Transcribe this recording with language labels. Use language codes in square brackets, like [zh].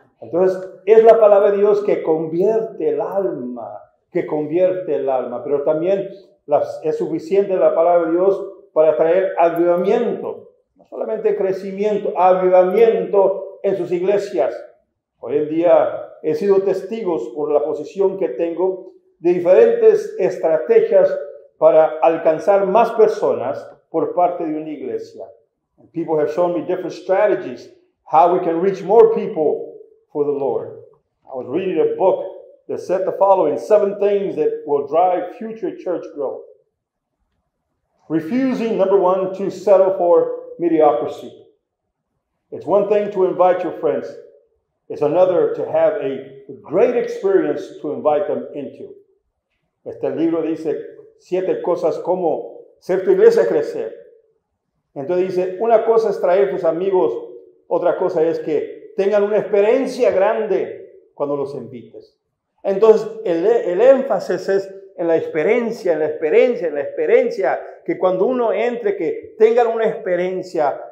[es] Entonces, es la palabra de Dios que convierte el alma, pero también es suficiente la palabra de Dios para traer avivamiento, no solamente crecimiento, avivamiento en sus iglesias. Hoy en día he sido testigos, por la posición que tengo, de diferentes estrategias para alcanzar más personas por parte de una iglesia. [en] And people have shown me different strategies, how we can reach more people for the Lord. I was reading a book that said the following: 7 things that will drive future church growth. Refusing, number 1, to settle for mediocrity. It's one thing to invite your friends. It's another to have a great experience to invite them into. [es] Este libro dice 7 cosas como hacer tu iglesia crecer. Entonces dice, una cosa es traer tus amigos, otra cosa es que tengan una experiencia grande cuando los invites. Entonces el énfasis es en la experiencia, que cuando uno entre, que tengan una experiencia.